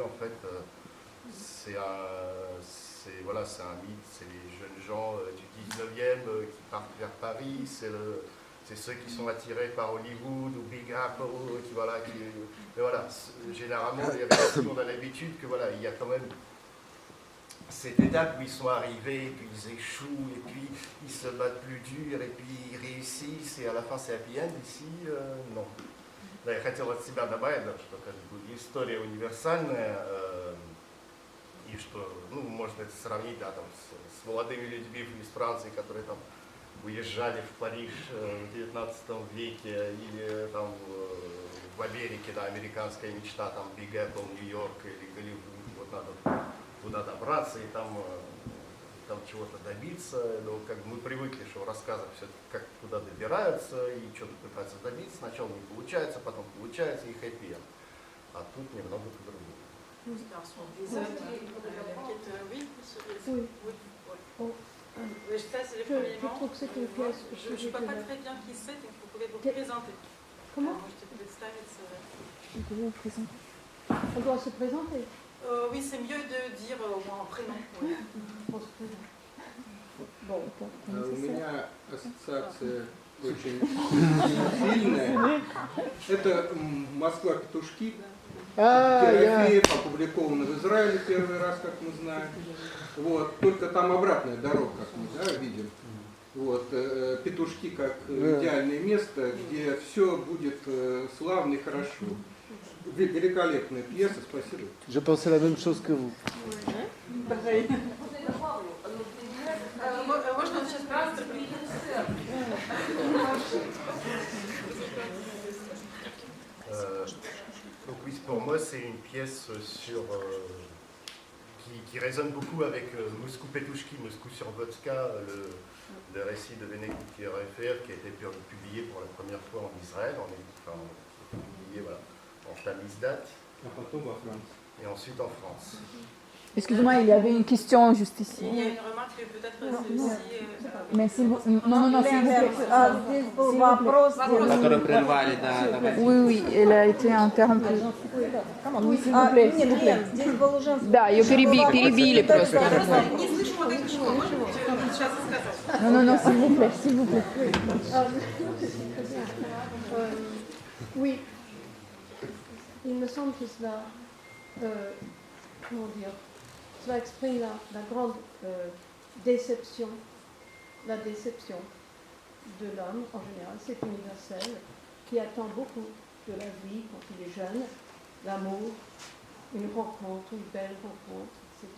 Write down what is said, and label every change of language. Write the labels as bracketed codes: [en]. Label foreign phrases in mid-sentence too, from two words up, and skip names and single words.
[fr] en fait, c'est un mythe, c'est les jeunes gens du 19e qui partent vers Paris, c'est ceux qui sont attirés par Hollywood ou Big Apple, mais voilà, généralement, on a l'habitude que voilà, il y a quand même cette étape où ils sont arrivés, et puis ils échouent, et puis ils se battent plus dur, et puis ils réussissent, et à la fin c'est [en] happy end. [fr] Ici, non. [ru] Да, я хотел от себя добавить, да, что как бы история универсальная, и что, ну, можно это сравнить, да, там, с молодыми людьми из Франции, которые там уезжали в Париж в 19 веке, или там в Америке, да, американская мечта, там, Big Apple, Нью-Йорк или Голливуд, вот надо туда добраться и там чего-то добиться, но как бы мы привыкли, что в рассказах все как туда добираются и что-то пытаются добиться, сначала не получается, потом получается и хэппи-энд, а тут немного по-другому. [fr] Oui, ça c'est le premier membre. Je ne sais pas très bien qui c'est, donc vous pouvez vous présenter. Comment? On doit se présenter. Oui, c'est mieux de dire au moins en prénom. Oui. [ru] У меня ассоциация очень сильная. Это «Москва-петушки». Ерофеев опубликовано в Израиле первый раз, как мы знаем. Вот. Только там обратная дорога, как мы видим. Вот. Петушки как идеальное место, где все будет славно и хорошо. Великолепная пьеса, спасибо. [fr] Je pensais la même chose que vous. [ru] Можно сейчас просто [fr] Donc oui, pour moi c'est une pièce qui résonne beaucoup avec Moscou Petushki, Moscou sur Vodka, le récit de Vénéguy Yeroefeev qui a été publié pour la première fois en Israël, publié voilà, en Tamizdat, et ensuite en France. Excusez-moi, il y avait une question juste ici. Il y a une remarque que peut-être celle-ci... Mais s'il vous... Non, s'il vous plaît. [ru] Который прервали, да. [fr] Oui, elle a été interrompue. Oui, s'il vous plaît, s'il vous plaît. [ru] Да, ее перебили просто. Не слышу вот это ничего, можете сейчас сказать? [fr] Non, s'il vous plaît, s'il vous plaît. Oui, il me semble que cela, comment dire, cela exprime la grande déception, la déception de l'homme en général, c'est universel, qui attend beaucoup de la vie quand il est jeune, l'amour, une rencontre, une belle rencontre, etc.